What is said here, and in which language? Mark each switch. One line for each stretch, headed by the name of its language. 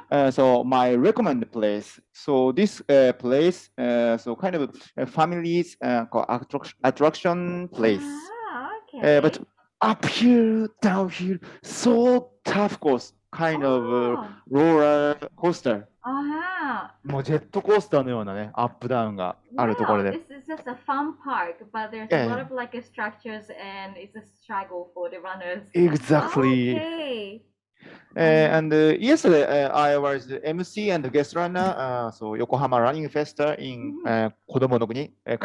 English: So my recommend place. So this place, so kind of families attraction place. Okay. But uphill, downhill, so tough course, kind of roller coaster.
Japanese: もうジェットコースターのようなね、アップダウンがあるところで。
English: This is just a fun park, but there's a lot of like structures and it's a struggle for the runners. Exactly. Okay. And yesterday I was the MC and the guest runner, so Yokohama Running Festa in 子供の国.